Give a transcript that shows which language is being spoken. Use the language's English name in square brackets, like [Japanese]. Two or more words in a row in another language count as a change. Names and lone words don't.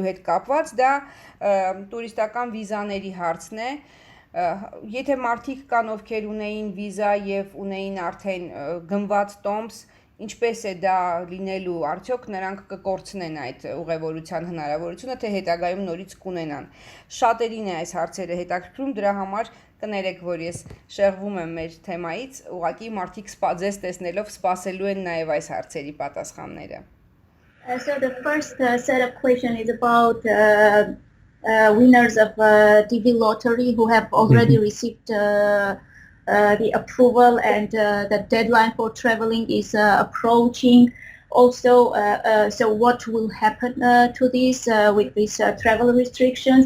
[Armenian] հետ կապված դա տուրիստական վիզաների հարցն է։ Եթե մարդիկ կան ովքեր ունեին վիզա եւ ունեին արդեն գնված տոմս, ինչպես է դա լինելու, արդյոք նրանք կկորցնեն այդ ուղևորության հնարավորությունը, թե հետագայում նորից կունենան։ Շատերին է այս հարցերը հետաքրքրում, դրա համար կներեք, որ ես շեղվում եմ մեր թեմայից, ուղղակի մարդիկ ձեզ տեսնելով սպասելու են նաև այս հարցերի պատասխանները։ [English] So the first set of questions is about winners of TV lottery who have already received the approval and the deadline for traveling is approaching. Also, so what will happen to this with these travel restrictions?